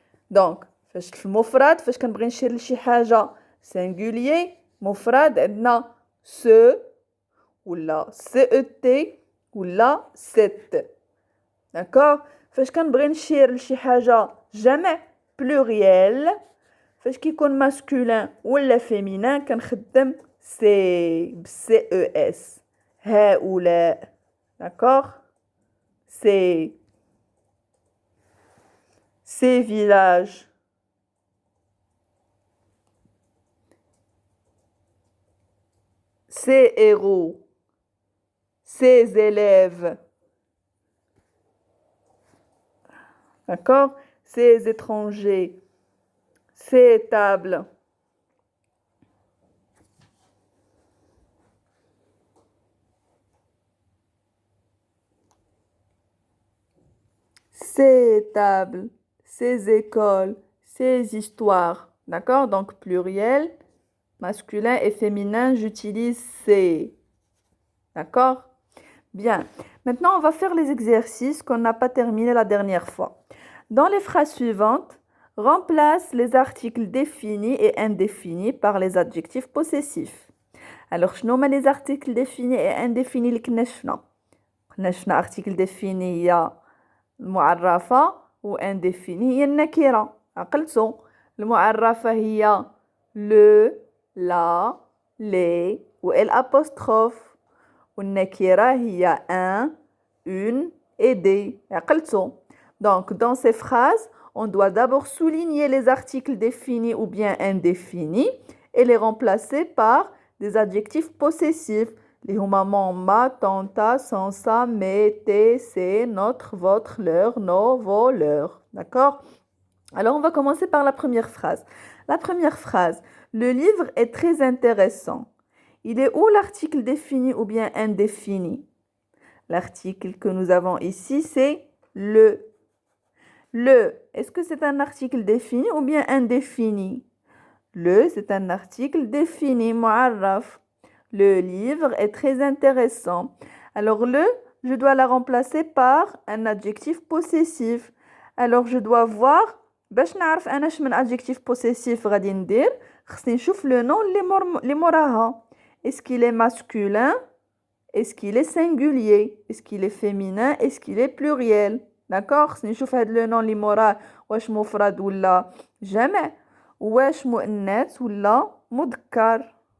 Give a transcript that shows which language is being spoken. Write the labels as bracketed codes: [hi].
[ar] donc فاش في المفرد فاش كنبغي نشير لشي حاجه singulier مفرد عندنا ce ولا cet ولا cette, d'accord. فاش كنبغي نشير لشي حاجه جمع pluriel فاش كيكون masculin ولا féminin كنخدم سي بسي او اس, هؤلاء, d'accord. [fr] c'est ces villages, ces héros, ces élèves, d'accord. ces étrangers, ces tables, ces écoles, ces histoires, d'accord. donc pluriel, masculin et féminin, j'utilise ces, d'accord. bien. Maintenant, on va faire les exercices qu'on n'a pas terminés la dernière fois. Dans les phrases suivantes, remplace les articles définis et indéfinis par les adjectifs possessifs. Alors, [ar] شنو هما [fr] les articles définis et indéfinis [ar] اللي كنا شفنا؟ حنا شفنا article défini هي المعرفة و indéfini هي النكرة. عقلتو؟ المعرفة هي [fr] le, la, les [ar] و الapostrophe. والنكرة هي [fr] un, une et des. [ar] عقلتو؟ [fr] Donc, dans ces phrases, on doit d'abord souligner les articles définis ou bien indéfinis et les remplacer par des adjectifs possessifs. Les huma mon, ma, ton, ta, son, sa, mes, tes, c'est, notre, votre, leur, nos, vos, leurs. D'accord? Alors, on va commencer par la première phrase. La première phrase. Le livre est très intéressant. Il est où l'article défini ou bien indéfini? L'article que nous avons ici, c'est le. Le, est-ce que c'est un article défini ou bien indéfini? Le, c'est un article défini, mu'arraf. Le livre est très intéressant. Alors le, je dois la remplacer par un adjectif possessif. Alors je dois voir, [ar] باش نعرف أنا شمن adjectif possessif غادي ندير، خصني نشوف le nom اللي موراها. [fr] Est-ce qu'il est masculin? Est-ce qu'il est singulier? Est-ce qu'il est féminin? Est-ce qu'il est pluriel? D'accord? [ar] خصني نشوف هاد le nom اللي موراه واش مفرد ولا جمع، واش مؤنث ولا مذكر.